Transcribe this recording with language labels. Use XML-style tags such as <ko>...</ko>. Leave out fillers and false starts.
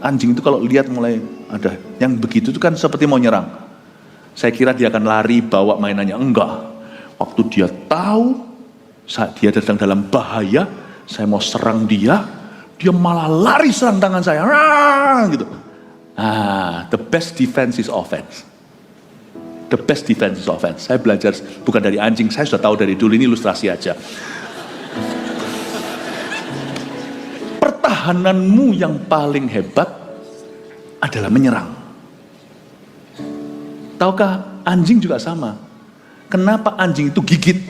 <id>Anjing itu kalau lihat mulai ada yang begitu itu kan seperti mau nyerang. Saya kira dia akan lari bawa mainannya, enggak. Waktu dia tahu saat dia sedang dalam bahaya, saya mau serang dia malah lari serang tangan saya, gitu.</id> <en>The best defense is offense. The best defense is offense.</en> <id>Saya belajar bukan dari anjing, saya sudah tahu dari dulu, ini ilustrasi aja. Pertahananmu yang paling hebat adalah menyerang. Tahukah, anjing juga sama. Kenapa anjing itu gigit?</id>